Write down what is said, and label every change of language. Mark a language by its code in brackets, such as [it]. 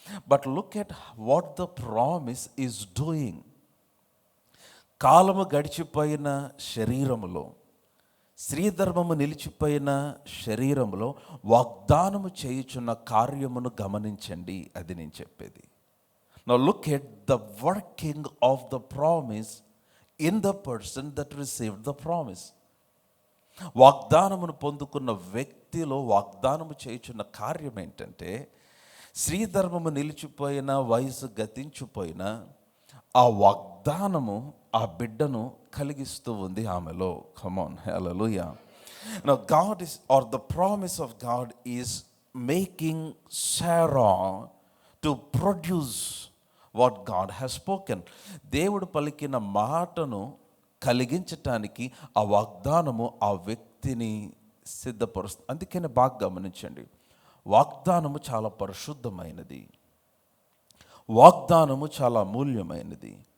[en] But look at what the promise is doing. [te] కాలము గడిచిపోయిన శరీరములో, శ్రీధర్మము నిలిచిపోయిన శరీరములో వాగ్దానము చేయుచున్న కార్యమును గమనించండి. అది నేను చెప్పేది. [en] Now look at the working of the promise in the person that received the promise. [te] వాగ్దానమును పొందుకున్న వ్యక్తిలో వాగ్దానము చేయుచున్న కార్యం ఏంటంటే, శ్రీధర్మము నిలిచిపోయిన, వయసు గతించిపోయిన ఆ వాగ్దానము ఆ బిడ్డను కలిగిస్తూ ఉంది ఆమెలో. [en] Come on, hallelujah. Now God is, or the promise of God is making Sarah to produce what God has spoken. [te] దేవుడు పలికిన మాటను కలిగించటానికి ఆ వాగ్దానము ఆ వ్యక్తిని సిద్ధపరుస్తుంది. అందుకనే బాగా గమనించండి, వాగ్దానము చాలా పరిశుద్ధమైనది, వాగ్దానము చాలా అమూల్యమైనది.